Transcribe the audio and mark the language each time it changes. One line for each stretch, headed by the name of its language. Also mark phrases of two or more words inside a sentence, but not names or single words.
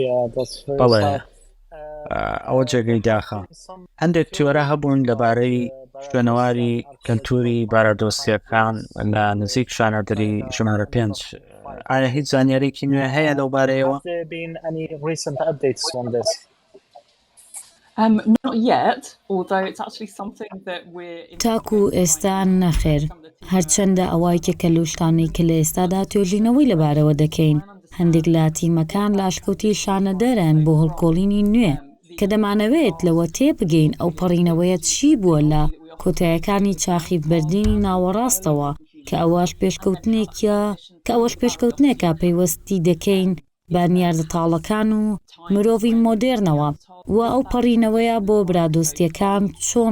Central Kurdish: بەڵێ ئەوە جێگەی داخە. هەندێک تیۆرە هەبوون لەبارەی شوێنەواری کەلتوری بارەدۆستیەکان لە نزیک شانەدەری ژمارە 5 ئایا هیچ زانیارێکی نوێ هەیە لەو بارەیەوە؟
English: Have there been any recent updates on this? Not yet, although it's actually something that we're
Central Kurdish: تاکو ئێستا نەخێر هەرچەندە ئەوایکە کە لەشتانەی کە لە ئێستادا توێژینەوەی لەبارەوە دەکەین هەندێک لە تیمەکان لاشکەوتی شانەدەرن بۆ هەڵکۆڵینی نوێ کە دەمانەوێت لەوە تێبگەین ئەو پەڕینەوەیە چی بووە لە کۆتاییەکانی چاخیفبەردینی ناوەڕاستەوە کە ئەوەش پێشکەوتنێکە پەیوەستی دەکەین بە نیاردەتاڵەکان و مرۆڤی مۆدێرنەوە و ئەو پەڕینەوەیە بۆ برادۆستیەکان چۆن